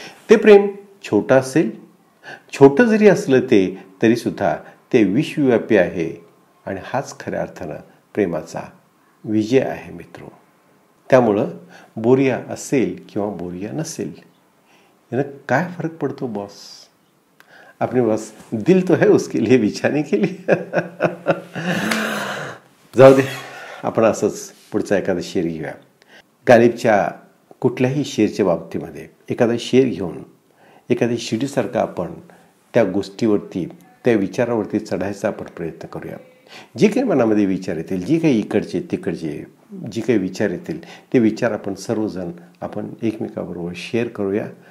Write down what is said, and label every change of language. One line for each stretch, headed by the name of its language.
Marathi: ते प्रेम छोटं असेल, छोटं जरी असलं ते तरीसुद्धा ते विश्वव्यापी आहे. आणि हाच खऱ्या अर्थानं प्रेमाचा विजय आहे मित्रो. त्यामुळं बोरिया असेल किंवा बोरिया नसेल यानं काय फरक पडतो बॉस.
Hindi: अपने बस दिल तो है उसके लिए बिछाने के लिए.
Marathi: जाऊ दे, आपण असंच पुढचा एखादा शेर घेऊया. गालिबच्या कुठल्याही शेरच्या बाबतीमध्ये एखादा शेर घेऊन एखाद्या शिडीसारखा आपण त्या गोष्टीवरती, त्या विचारावरती चढायचा आपण प्रयत्न करूया. जे काही मनामध्ये विचार येतील, जे काही इकडचे तिकडचे जे काही विचार येतील ते विचार आपण सर्वजण आपण एकमेकाबरोबर शेअर करूया.